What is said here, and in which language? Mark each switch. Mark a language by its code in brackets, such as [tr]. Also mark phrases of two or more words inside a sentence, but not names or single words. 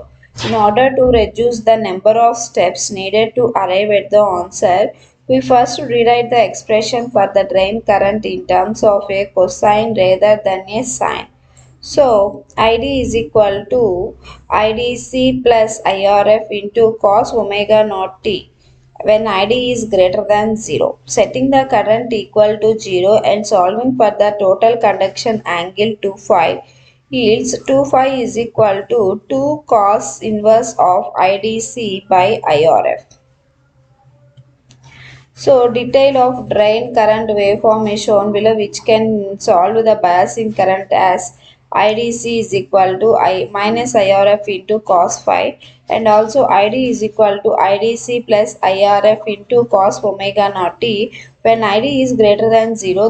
[en] In order to reduce the number of steps needed to arrive at the answer, we first rewrite the expression for the drain current in terms of a cosine rather than a sine. So ID is equal to IDC plus IRF into cos omega naught t when ID is greater than 0. Setting the current equal to 0 and solving for the total conduction angle 2 phi yields 2 phi is equal to 2 cos inverse of IDC by IRF. So detail of drain current waveform is shown below, which can solve the biasing current as IDC is equal to I minus IRF into cos phi, and also ID is equal to IDC plus IRF into cos omega naught t when ID is greater than 0.